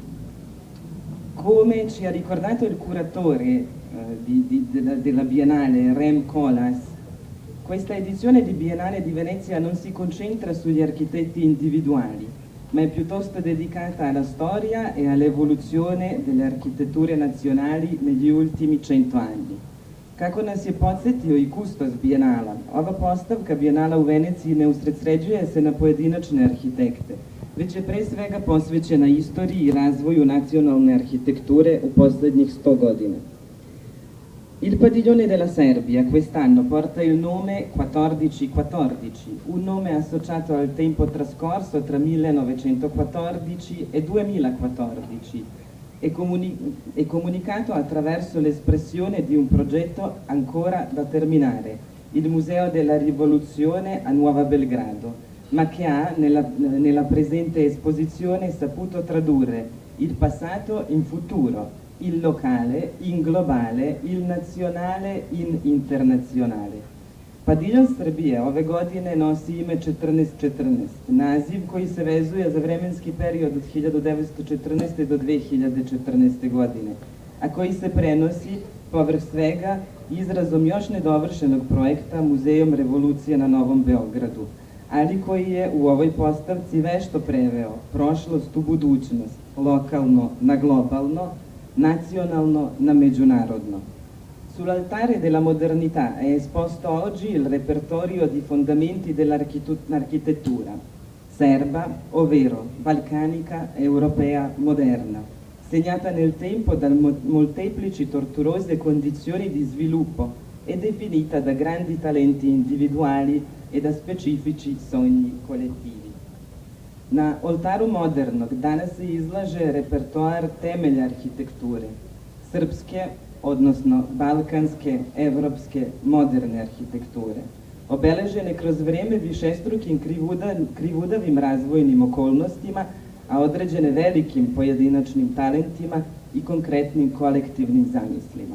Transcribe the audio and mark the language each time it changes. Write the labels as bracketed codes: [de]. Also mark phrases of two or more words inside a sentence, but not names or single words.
[it] Come ci ha ricordato il curatore della Biennale, Rem Koolhaas, questa edizione di Biennale di Venezia non si concentra sugli architetti individuali, ma è piuttosto dedicata alla storia e all'evoluzione delle architetture nazionali negli ultimi 100 anni. [sr] Kako nas je podsjetio i kustos Bijenala, ova postavka Bijenala u Veneciji ne usredsređuje se na pojedinačne arhitekte, već je pre svega posvećena istoriji i razvoju nacionalne arhitekture u posljednjih 100 godina. [it] Il Padiglione della Serbia quest'anno porta il nome 1414, un nome associato al tempo trascorso tra 1914 e 2014, è comunicato attraverso l'espressione di un progetto ancora da terminare, il Museo della Rivoluzione a Nuova Belgrado, ma che ha nella presente esposizione saputo tradurre il passato in futuro, il locale in globale, il nazionale in internazionale. [sr] Paviljon Srbije ove godine nosi ime 1414, naziv koji se vezuje za vremenski period od 1914. do 2014. godine, a koji se prenosi povrh svega izrazom još nedovršenog projekta Muzejom revolucije na Novom Beogradu, ali koji je u ovoj postavci vešto preveo prošlost u budućnost, lokalno na globalno, nazionalno na međunarodno. [it] Sull'altare della modernità è esposto oggi il repertorio di fondamenti dell'architettura serba, ovvero balcanica, europea, moderna, segnata nel tempo da molteplici tortuose condizioni di sviluppo e definita da grandi talenti individuali e da specifici sogni kolektivi. [sr] Na oltaru modernog danas se izlaže repertoar temelja arhitekture, srpske, odnosno balkanske, evropske, moderne arhitekture, obeležene kroz vreme višestrukim krivudavim razvojnim okolnostima, a određene velikim pojedinačnim talentima i konkretnim kolektivnim zamislima.